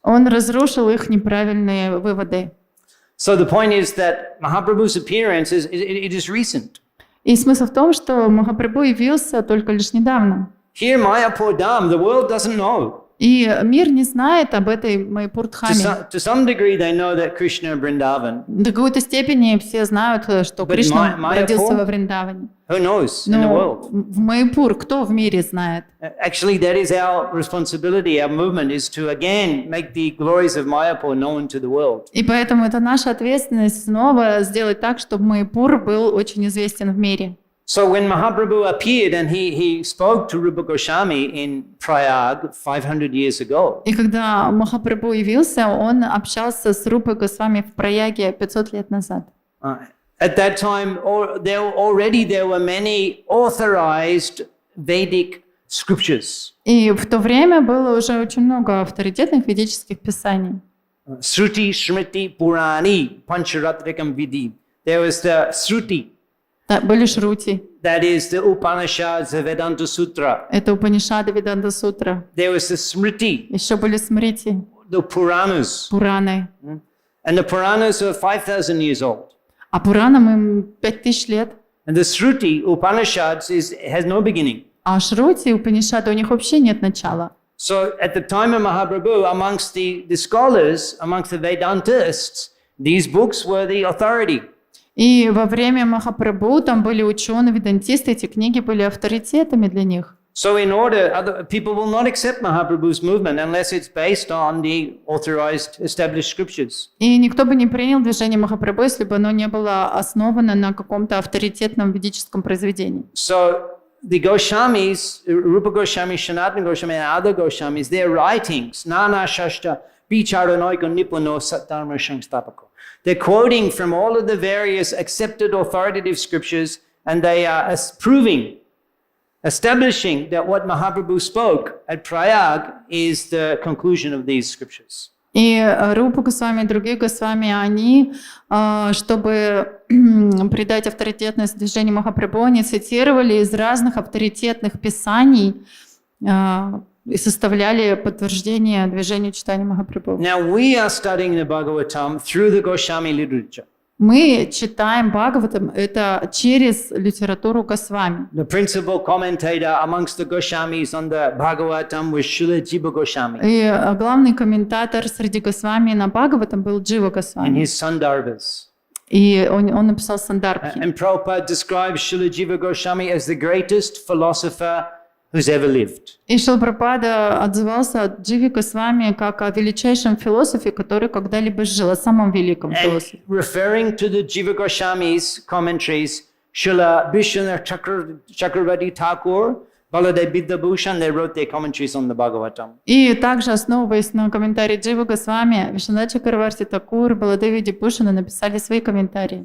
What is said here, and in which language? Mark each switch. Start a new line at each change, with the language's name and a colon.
Russian: Он разрушил их неправильные выводы.
English: So the point is that Mahaprabhu's appearance it is recent.
Russian: И смысл в том, что Махапрабху явился только лишь недавно.
English: Here, Mayapur Dham, the world doesn't know.
Russian: И мир не знает об этой Майяпур-дхаме.
English: To some degree, they know that Krishna Vrindavan.
Russian: До какой-то степени все знают, что
English: But
Russian: Кришна
English: Mayapur?
Russian: родился во Вриндаване.
English: Who knows in the
Russian: Но
English: world?
Russian: в Майяпур кто в мире знает?
English: Actually, that is our responsibility. Our movement is to again make the glories of Mayapur known to the world.
Russian: И поэтому это наша ответственность снова сделать так, чтобы Майяпур был очень известен в мире.
English: So when Mahaprabhu appeared and he spoke to Rupa Goswami in Prayag 500 years ago,
Russian: И когда Махапрабху явился, он общался с Рупой Госвами в Праяге 500 лет назад.
English: at that time there were many authorized Vedic scriptures.
Russian: И в то время было уже очень много авторитетных ведических писаний.
Sanskrit: Shruti, Smriti, Purani, Pancharatrikam Vidhi.
English: There was the Shruti,
Russian: Да, были шрути.
English: that is the Upanishads, the Vedanta Sutra.
Russian: Это Упанишады, Веданта Сутра.
English: There was the Smriti,
Russian: Еще были смрити,
English: the Puranas.
Russian: Пураны.
English: And the Puranas are 5,000 years old.
Russian: А Пуранам им 5000 лет.
English: And the Shruti, Upanishads, has no beginning.
Russian: А шрути, Упанишады, у них вообще нет начала.
English: So at the time of Mahaprabhu, amongst the scholars, amongst the Vedantists, these books were the authority.
Russian: И во время Махапрабху там были ученые, ведантисты, эти книги были авторитетами для них.
English: So in order, other people will not accept Mahaprabhu's movement unless it's based on the authorized, established scriptures.
Russian: И никто бы не принял движение Махапрабху, если бы оно не было основано на каком-то авторитетном ведическом произведении.
English: So the Goswamis, Rupa Goswami, Sanatana Goswami, and other Goswamis, their writings,
Sanskrit: Nana Shashta, Bicharanoiko Nipuno Satdharma Shangstapako.
English: They're quoting from all of the various accepted authoritative scriptures, and they are establishing that what Mahaprabhu spoke at Prayag is the conclusion of these scriptures.
Russian: И Рупа Госвами и другие Госвами, они, чтобы придать авторитетность движению Махапрабху, они цитировали из разных авторитетных писаний и составляли подтверждение движению читания Махапрабху.
English: Now we are studying the Bhagavatam through the Goswami literature.
Russian: Мы читаем Бхагаватам это через литературу Госвами.
English: The principal commentator amongst the Goswamis on the Bhagavatam was Srila Jiva Goswami
Russian: И главный комментатор среди Госвами на Бхагаватам был Джива
English: in
Russian: Госвами.
English: his Sandarbhas.
Russian: И он написал Сандарбхи.
English: And Prabhupada describes Srila Jiva Goswami as the greatest philosopher who's ever lived.
Russian: И Шрила Прабхупада отзывался о Дживе Госвами как о величайшем философе, который когда-либо жил, о самом великом
English: And
Russian: философе.
English: referring to the Jiva Goswami's commentaries, Srila Vishwanath Chakravarti Thakur, Baladev Vidyabhushan, they wrote their commentaries on the Bhagavatam.
Russian: И также, основываясь на комментарии Дживы Госвами, Вишванат Чакраварти Такур, Баладев Видябхушана написали свои комментарии.